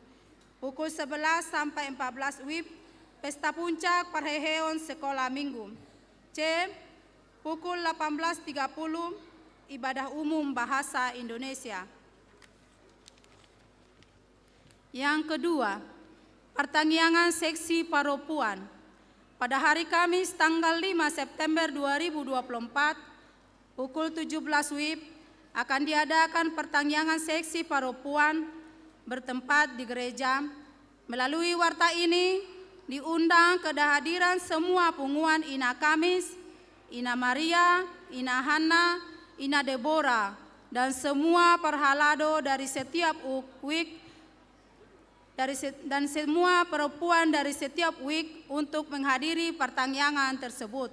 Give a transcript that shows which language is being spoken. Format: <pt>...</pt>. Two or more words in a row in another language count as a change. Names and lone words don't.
<id>Pukul 11 sampai 14 WIB Pesta Puncak Parheheon Sekolah Minggu. C. Pukul 18.30 ibadah umum bahasa Indonesia. Yang kedua, pertanggiangan seksi paropuan. Pada hari Kamis tanggal 5 September 2024 pukul 17 WIB akan diadakan pertanggiangan seksi paropuan bertempat di gereja. Melalui warta ini diundang kehadiran semua punggungan Ina Kamis, Ina Maria, Ina Hana, Ina Deborah, dan semua perhalado dari setiap WIK dan semua perempuan dari setiap WIK untuk menghadiri pertanggiangan tersebut.</id>